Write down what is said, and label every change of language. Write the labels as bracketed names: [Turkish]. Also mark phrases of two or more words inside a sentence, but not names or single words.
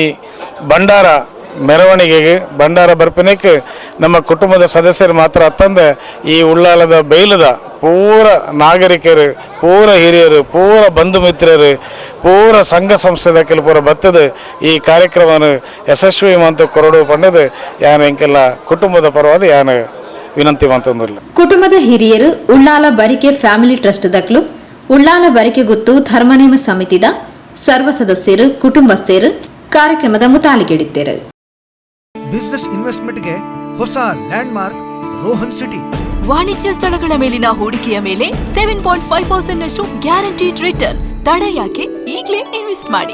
[Tulu] ಭಂಡಾರ ಮೆರವಣಿಗೆಗೆ ಭಂಡಾರ ಬರ್ಪನೆಕ್ಕೆ ನಮ್ಮ ಕುಟುಂಬದ ಸದಸ್ಯರು ಮಾತ್ರ ಅತ್ತಂದ ಈ ಉಳ್ಳಾಲದ ಬೈಲದ ಪೂರ ನಾಗರಿಕರು ಪೂರ ಹಿರಿಯರು ಪೂರ ಬಂಧು ಮಿತ್ರರು ಪೂರ ಸಂಘ ಸಂಸ್ಥೆದ ಕೆಲ ಪೂರ ಬತ್ತದ ಈ ಕಾರ್ಯಕ್ರಮವನ್ನು ಯಶಸ್ವಿ ಮಂತ ಕೊರಡು ಪಂಡದು ಯಾನ ಇಂಕೆಲ್ಲ ಕುಟುಂಬದ ಪರವಾದ ಯಾನ ವಿನಂತಿ ಮಂತಂದಿಲ್ಲ. ಕುಟುಂಬದ ಹಿರಿಯರು ಉಳ್ಳಾಲ ಬರಿಕೆ ಫ್ಯಾಮಿಲಿ ಟ್ರಸ್ಟ್ ದಕ್ಲು ಉಳ್ಳಾಲ ಬರಿಕೆ ಗುತ್ತು ಧರ್ಮನೇಮ ಸಮಿತಿದ ಸರ್ವ ಸದಸ್ಯರು ಕುಟುಂಬಸ್ಥರು ಕಾರ್ಯಕ್ರಮದ ಮುತಾಲಿಗೆಡಿದ್ದರು. [English] business investment [Kannada] ಹೊಸ [English] land mark [Kannada] ರೋಹನ್ ಸಿಟಿ. ವಾಣಿಜ್ಯ ಸ್ಥಳಗಳ ಮೇಲಿನ ಹೂಡಿಕೆಯ ಮೇಲೆ 7.5% ನಷ್ಟು [English] guaranteed return. [Kannada] ತಡ ಯಾಕೆ? ಈಗಲೇ ಇನ್ವೆಸ್ಟ್ ಮಾಡಿ.